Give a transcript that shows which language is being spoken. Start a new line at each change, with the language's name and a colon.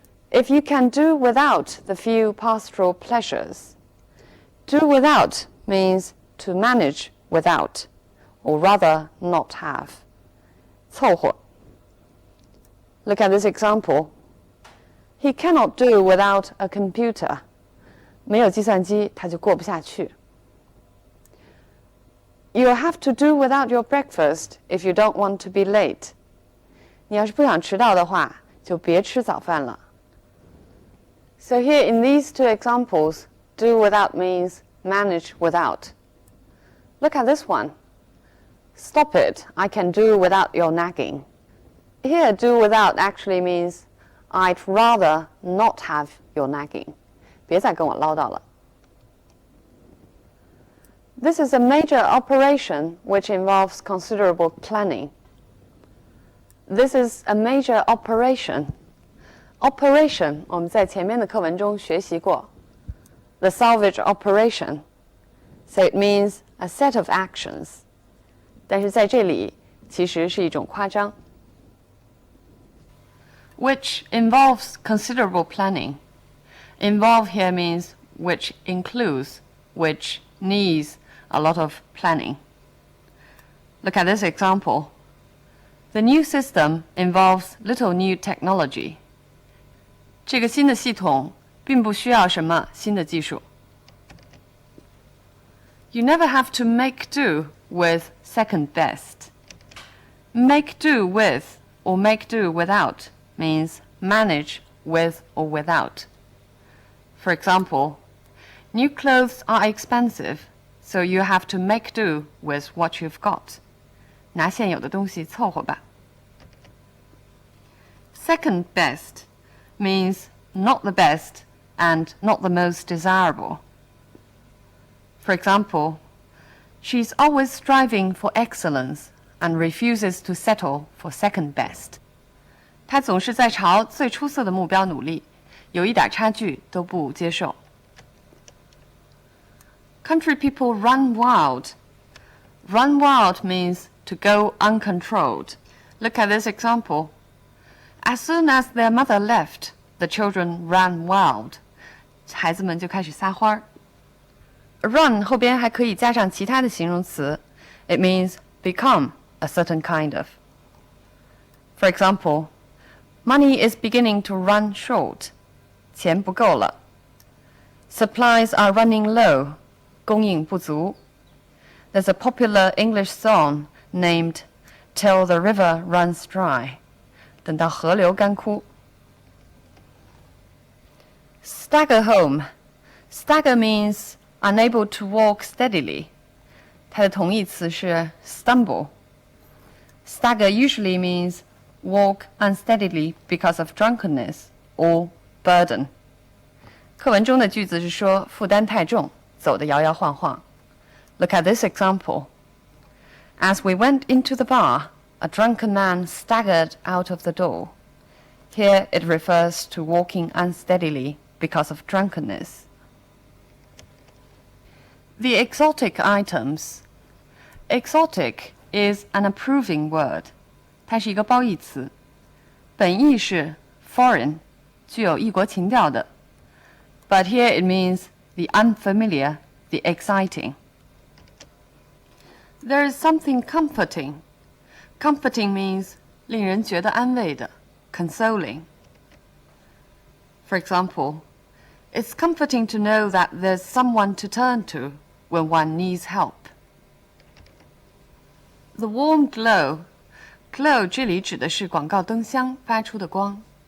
English: If you can do without the few pastoral pleasures. Do without means to manage without, or rather not have. 凑合.Look at this example. He cannot do without a computer.
Chinese: 没有计算机，他就过不下去。
English: You'll have to do without your breakfast if you don't want to be late.
Chinese: 你要是不想迟到的话，就别吃早饭了。
English: So here in these two examples, do without means manage without. Look at this one. Stop it, I can do without your nagging. Here, do without actually means I'd rather not have your nagging.
Chinese: 别再跟我唠叨了。
English: This is a major operation which involves considerable planning. This is a major operation.
Chinese: Operation 我们在前面的课文中学习过。
English: The salvage operation. So it means a set of actions.
Chinese: 但是在这里其实是一种夸张。
English: Which involves considerable planning. Involve here means which includes, which needs a lot of planning. Look at this example. The new system involves little new technology.
Chinese: 这个新的系统并不需要什么新的技术。
English: You never have to make do with second best. Make do with or make do without means manage with or without. For example, new clothes are expensive, so you have to make do with what you've got.
Chinese: 拿现有的东西凑合吧。
English: Second best means not the best and not the most desirable. For example, she's always striving for excellence and refuses to settle for second best.
Chinese: 她总是在朝最出色的目标努力，有一点差距都不接受。
English: Country people run wild. Run wild means to go uncontrolled. Look at this example. As soon as their mother left, the children ran wild.
Chinese: 孩子们就开始撒欢儿。 Run 后边还可以加上其他的形容词。
English: It means become a certain kind of. For example, money is beginning to run short.
Chinese: 钱不够了。
English: Supplies are running low.
Chinese: 供应不足。
English: There's a popular English song named Till the River Runs Dry.
Chinese: 等到河流干枯。
English: Stagger home. Stagger means unable to walk steadily.
Chinese: 它的同义词是 stumble.
English: Stagger usually means walk unsteadily because of drunkenness or burden.
Chinese: 课文中的句子是说负担太重，走得摇摇晃晃。
English: Look at this example. As we went into the bar, a drunken man staggered out of the door. Here it refers to walking unsteadily because of drunkenness. The exotic items. Exotic is an approving word.
Chinese: 它是一个褒义词，本意是 foreign， 具有异国情调的。
English: But here it means the unfamiliar, the exciting. There is something comforting. Comforting means
Chinese: 令人觉得安慰的
English: consoling. For example, it's comforting to know that there's someone to turn to when one needs help. The warm glow.
Chinese: Glow 这里指的是广告灯箱发出的光。